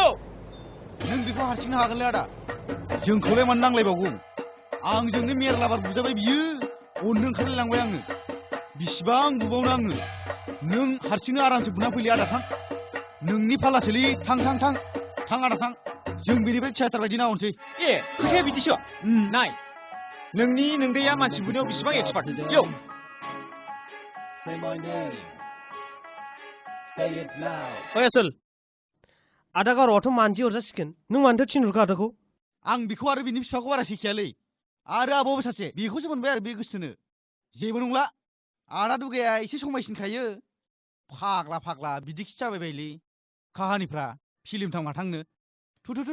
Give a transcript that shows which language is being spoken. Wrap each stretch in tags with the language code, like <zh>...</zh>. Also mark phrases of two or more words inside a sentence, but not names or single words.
<brx>नों बेखौ हारसिंनो हागोनलै आदा जोंखौलाय मानो नांलायबावगौ आंजोंनो मेरला बार बुजाबाय बियो अननो ओंखारलायलांबाय आङो बिसिबां बुबावनो आङो नों हारसिंनो आरामसे बुना फैलै आदा थां नोंनि फालासोलै थां आदा थां जों बेनिफ्राय थियाटार बायदि नाहरनोसै ए खोथाया बिदिसो नाय नोंनि नोंदैया मानसि बुनायाव बेसेबां एक्सपार्ट यो</brx> <en>Say my name. Say it loud.</en> <brx>ओइ आसोल आदा गावरावथ' मानसि हरजासिगोन नों मानोथो थिनहरखो आदाखौ आं बेखौ आरो बिनि बिफाखौ बारा सैखियालै आरो आब'बो सासे बेखौसो मोनबाय आरो बे गोसोथोनो जेबो नंला आदा दुगाया एसे समायसिनखायो फाग्ला बिदिखि जाबाय बायलै काहानिफ्रा फिल्म थांमा थांनो थु</brx>